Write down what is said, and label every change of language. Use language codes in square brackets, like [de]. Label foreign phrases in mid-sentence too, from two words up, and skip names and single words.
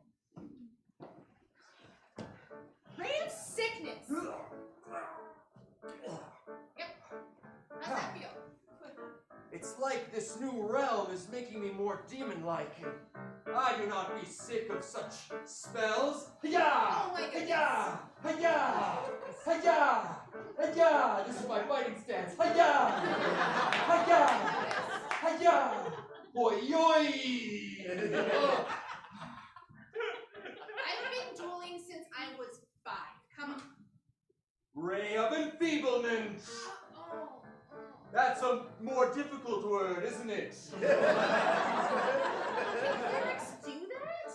[en] Ray of sickness. Yep. How's that feel? It's like this new realm is making me more demon-like. I do not be sick of such spells. Hi-ya! Oh my goodness. Hi-ya! Hi-ya! Hi-ya! Hi-ya! This is my fighting stance. Hi-ya! Hi-ya! Hi-ya! Oi-oi! I've been dueling since I was 5. Come on. Ray of enfeeblement! That's a more difficult word, isn't it? Can clerics do that?